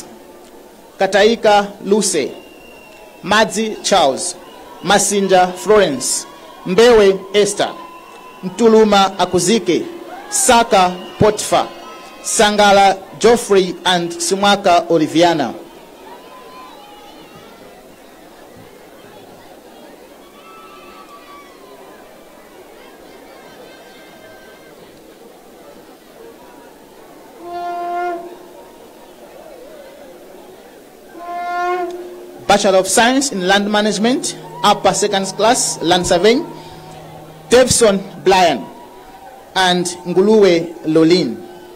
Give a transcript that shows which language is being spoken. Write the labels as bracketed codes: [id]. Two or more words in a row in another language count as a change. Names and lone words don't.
[en] Kataika Luce, Madzi Charles, Masinja Florence, Mbewe Esther, Ntuluma Akuzike, Saka Potiphar, Sangala Geoffrey, and Simwaka Oliviana. Bachelor of Science in Land Management, upper second class, Land Surveying, Davison Blyan, and Nguluwe Lolin.